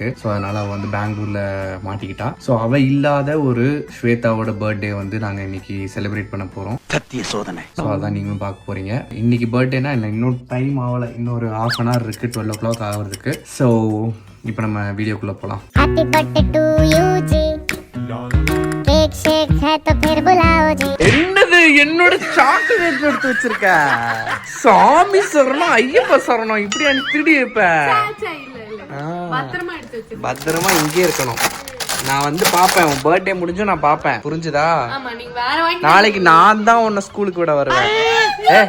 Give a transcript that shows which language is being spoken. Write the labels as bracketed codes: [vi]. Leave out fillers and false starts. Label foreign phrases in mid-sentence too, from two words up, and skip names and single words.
[ta] ஸோ அதனால அவள் வந்து பெங்களூர்ல மாட்டிக்கிட்டா. ஸோ அவள் இல்லாத ஒரு ஸ்வேதாவோட பர்த்டே வந்து நாங்கள் இன்னைக்கு செலிப்ரேட் பண்ண போறோம். சத்திய சோதனை. ஸோ அதான் நீங்களும் பார்க்க போறீங்க. இன்னைக்கு பர்த்டேனா என்ன, இன்னொரு டைம் ஆகலை, இன்னொரு ½ hour இருக்கு, 12 o'clock ஆகுறதுக்கு. ஸோ இப்போ நம்ம வீடியோக்குள்ள போகலாம். [en] happy birthday to you [hi] जी, केक शेक है तो फिर बुलाओ जी. [ta] என்னது என்னோட சாக்லேட் எடுத்து வச்சிருக்க? சாமி சரணம், ஐயப்ப சரணம், இப்படி எனக்கு திருடி இருப்பேன். பத்திரமா இங்கே இருக்கணும். நான் வந்து பாப்பேன், உன் பர்த்டே முடிஞ்சும் நான் பாப்பேன், புரிஞ்சுதா? நாளைக்கு நான் தான் உன்னை ஸ்கூலுக்கு விட வருவேன்.